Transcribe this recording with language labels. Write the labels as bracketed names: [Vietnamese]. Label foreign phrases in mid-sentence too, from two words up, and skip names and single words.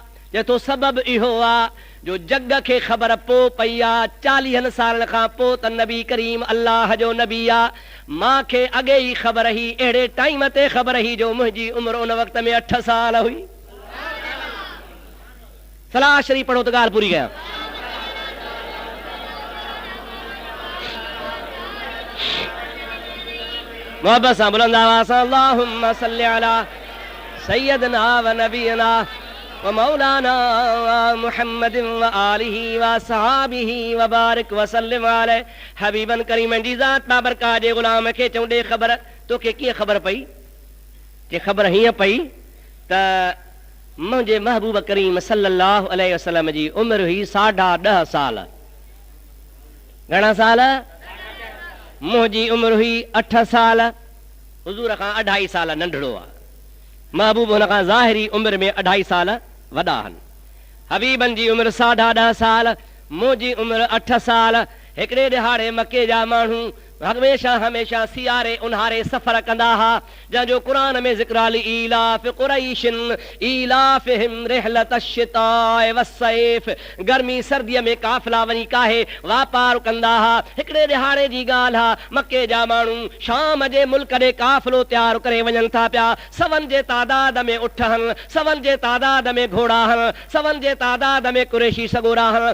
[Sindhi] जे तो सबब इहो आहे जो जग खे ख़बर पो पई आहे 40 सालनि खां पोइ त नबी करीम अल्लाह जो नबी आहे, मांखे अॻे ई ख़बर हुई, अहिड़े टाइम ते ख़बर हुई जो मुंहिंजी उमिरि उन वक़्त में 8 साल हुई। सलाह शरीफ़ पढ़ो त ॻाल्हि पूरी कयां। मोहब्बत सां बुलंद आवाज़ सां [Arabic] اللهم صل على سيدنا ونبينا ومولانا محمد وآله وصحبه وبارك وسلم عليه. [Sindhi] हबीबन करीमन जी ज़ात बाबरकात जे ग़ुलाम खे चऊं ॾे ख़बर, तोखे कीअं ख़बर पई? जे ख़बर हीअं पई त मुंहिंजे महबूब करीम [Arabic] صلى الله عليه وسلم [Sindhi] जी उमिरि हुई 10.5 साल। घणा साल? मुंहिंजी उमिरि हुई 8 साल, हुज़ूर खां 2.5 साल नंढड़ो आहे। महबूब हुन खां ज़ाहिरी उमिरि में 2.5 साल वॾा आहिनि। हबीबन जी उमिरि 10.5 साल, मुंहिंजी उमिरि 8 साल। हिकिड़े ॾिहाड़े मके जा माण्हू हमेशा हमेशा सियारे उन्हारे सफ़र कंदा हुआ, जंहिंजो क़ुर में ज़िक्र आहे [Arabic] إيلاف قريش إيلافهم رحلة الشتاء والصيف. [Sindhi] गर्मी सर्दीअ में काफ़िला वञी काहे वापार कंदा हुआ। हिकिड़े ॾिहाड़े जी ॻाल्हि आहे, मके जा माण्हू शाम जे मुल्क ॾे काफ़िलो तयारु करे वञनि था पिया। सवनि जे तादाद में उठ आहिनि, सवनि जे तादाद में घोड़ा आहिनि, सवनि जे तादाद में कुरैशी सगोरा आहिनि।